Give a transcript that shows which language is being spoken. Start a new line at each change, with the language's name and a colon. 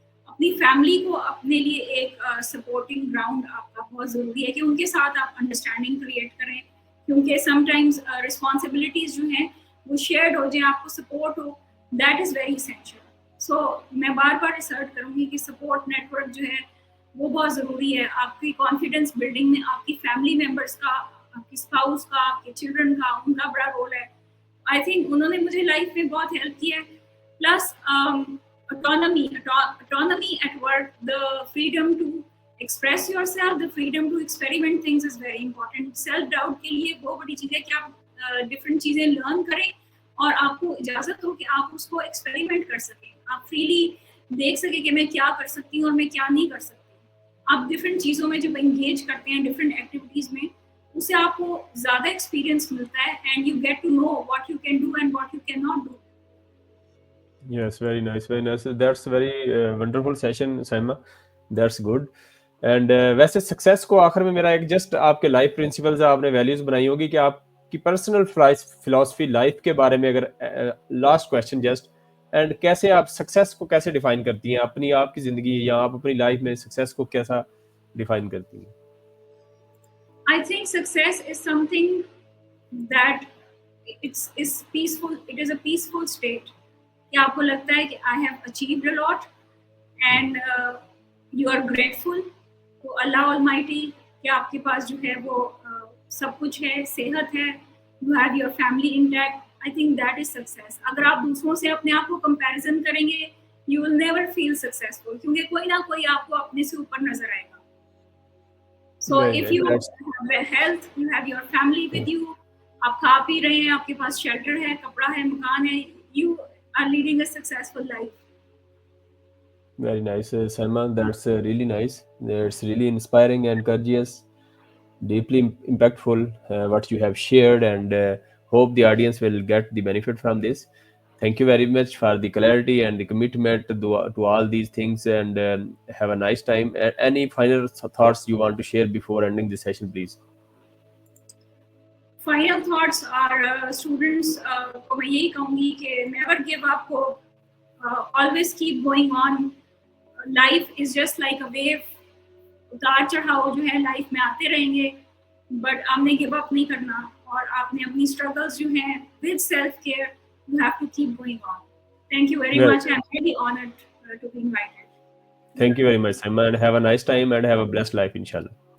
Hindi: अपनी फैमिली को अपने लिए एक सपोर्टिंग ग्राउंड आपका बहुत ज़रूरी है कि उनके साथ आप अंडरस्टैंडिंग क्रिएट करें, क्योंकि समटाइम्स रिस्पॉन्सिबिलिटीज़ जो हैं वो शेयर्ड हो जाए, आपको सपोर्ट हो,
English: That is very essential.
Hindi: सो मैं बार बार रिसर्च करूँगी कि सपोर्ट नेटवर्क जो है वो बहुत ज़रूरी है. आपकी कॉन्फिडेंस बिल्डिंग में आपकी फैमिली मेम्बर्स का, आपकी स्पाउस का, आपके चिल्ड्रन का, उनका बड़ा रोल है. आई थिंक उन्होंने मुझे लाइफ में बहुत हेल्प किया है.
English: Plus autonomy at work, the freedom to express yourself, the freedom to experiment things is very important.
Hindi: Self doubt के लिए बहुत बड़ी चीज़ है कि आप डिफरेंट चीज़ें लर्न करें और आपको इजाज़त हो कि आप उसको एक्सपेरिमेंट कर सकें, आप फ्रीली देख सकें कि मैं क्या कर सकती हूँ और मैं क्या नहीं कर सकती. आप डिफरेंट चीज़ों में जब एंगेज करते हैं, डिफरेंट एक्टिविटीज़ में, उससे आपको ज़्यादा एक्सपीरियंस मिलता है
English: And you get to know what you can do and what you can not do. Yes, very nice, very nice. That's very wonderful session, Saima. That's good.
Hindi: And वैसे success को आखिर में मेरा एक जस्ट आपके life principles आपने values बनाई होगी कि आपकी पर्सनल फिलॉसफी लाइफ के बारे में, अगर लास्ट क्वेश्चन जस्ट, एंड कैसे आप सक्सेस को कैसे डिफाइन करती हैं अपनी, आपकी जिंदगी या आप अपनी लाइफ में सक्सेस को कैसा डिफाइन करती हैं?
English: I think success is something that is peaceful. It is a peaceful state.
Hindi: कि आपको लगता है कि
English: I have achieved a lot and you are grateful to Allah Almighty
Hindi: कि आपके पास जो है वो सब कुछ है, सेहत है,
English: you have your family intact. I think that is success.
Hindi: अगर आप दूसरों से अपने आप को कंपैरिजन करेंगे,
English: you will never feel successful,
Hindi: क्योंकि कोई ना कोई आपको अपने से ऊपर नजर आएगा.
English: So if you have health, you have your family with you,
Hindi: आप खा पी रहे हैं, आपके पास शेल्टर है, कपड़ा है, मकान है,
English: you are leading a successful life. Very nice, Salman. That's really nice. That's really inspiring and courageous, deeply impactful what you have shared, and hope the audience will get the benefit from this. Thank you very much for the clarity and the commitment to all these things, and have a nice time. Any final thoughts you want to share before ending the session, please? Final thoughts are students
Hindi: को मैं यही कहूँगी कि
English: never give up hope, always keep going on. Life is just like a wave.
Hindi: उतार चढ़ाव जो है life में आते रहेंगे, बट आपने गिव अप नहीं करना और आपने अपनी स्ट्रगल्स जो हैं with self care,
English: you have to keep going on. Thank you very much. I'm really honored to be invited. Thank you very much, Simon, and have a nice time and have a blessed life, inshallah.